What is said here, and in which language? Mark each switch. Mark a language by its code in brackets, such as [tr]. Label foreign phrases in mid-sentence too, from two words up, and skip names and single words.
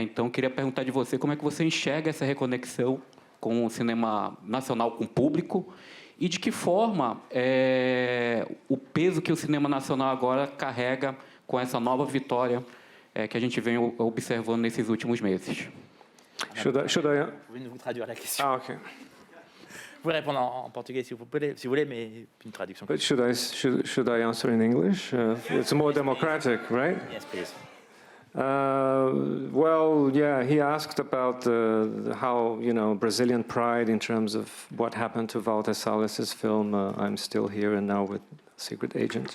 [pt] Então, queria perguntar de você como é que você enxerga essa reconexão com o cinema nacional, com o público, e de que forma o peso que o cinema nacional agora carrega com essa nova vitória que a gente vem observando nesses últimos meses. [en] Should I? [fr] Vous pouvez nous traduire la question. [en] Ah, okay. [fr] Vous pouvez répondre en portugais si vous voulez, mais une traduction. [en] But should I answer in English? It's more democratic, right? Yes, please. Well, yeah, he asked about how, you know, Brazilian pride in terms of what happened to Walter Salles' film, I'm Still Here and Now with Secret Agent.